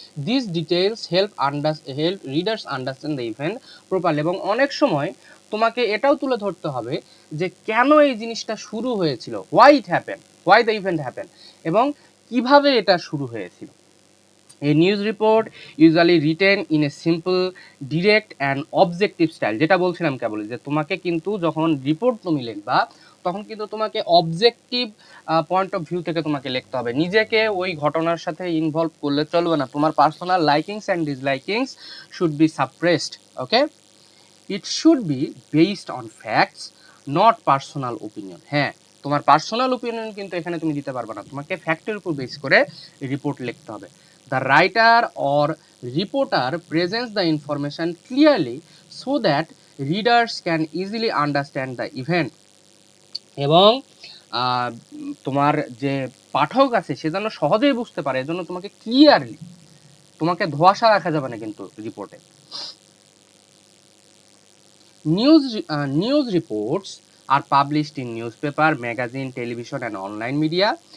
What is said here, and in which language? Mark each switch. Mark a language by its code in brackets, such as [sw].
[en] These details help readers understand the event properly. [bn] এবং অনেক সময় তোমাকে এটাও তুলে ধরতে হবে যে কেন এই জিনিসটা শুরু হয়েছিল, [en] why it happened, why the event happened, [bn] এবং কিভাবে এটা শুরু হয়েছিল। [en] A news report usually written in a simple, direct and objective style. [bn] যেটা বলছিলাম কেবল যে তোমাকে কিন্তু যখন রিপোর্ট তুমি লিখবা তখন কিন্তু তোমাকে অবজেক্টিভ পয়েন্ট অফ ভিউ থেকে তোমাকে লিখতে হবে, নিজেকে ওই ঘটনার সাথে ইনভলভ করলে চলবে না। তোমার [en] Personal likings and dislikings should be suppressed. Okay, it should be based on facts, not personal opinion. [bn] হ্যাঁ, তোমার পার্সোনাল ওপিনিয়ন কিন্তু এখানে তুমি দিতে পারবে না, তোমাকে ফ্যাক্টের উপর বেস করে রিপোর্ট লিখতে হবে। [en] The writer or reporter presents the information clearly so that readers can easily understand the event. [bn] এবং তোমার যে পাঠক আছে সে যেন সহজেই বুঝতে পারে, এজন্য তোমাকে ক্লিয়ারলি, তোমাকে ধোঁয়াশা রাখা যাবে না কিন্তু রিপোর্টে। [en] News reports are published in newspaper, magazine, television and online media.